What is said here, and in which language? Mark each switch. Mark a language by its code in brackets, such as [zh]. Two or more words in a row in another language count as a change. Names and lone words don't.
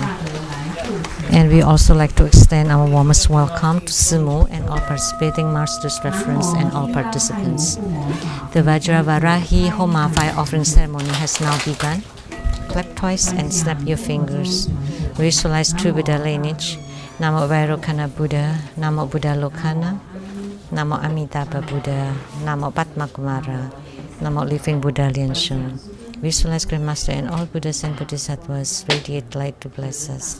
[en] And we also like to extend our warmest welcome to Sumo and all participating masters, reference, and all participants. The Vajravarahi Homa fire offering ceremony has now begun. Clap twice and snap your fingers. Visualize true Buddha lineage. Namo Vairocana Buddha, Namo Buddha Lokana, Namo Amitabha Buddha, Namo Padma Kumara, Namo Living Buddha Lian-Sheng. Visualize Grandmaster and all Buddhas and Bodhisattvas radiate light to bless us.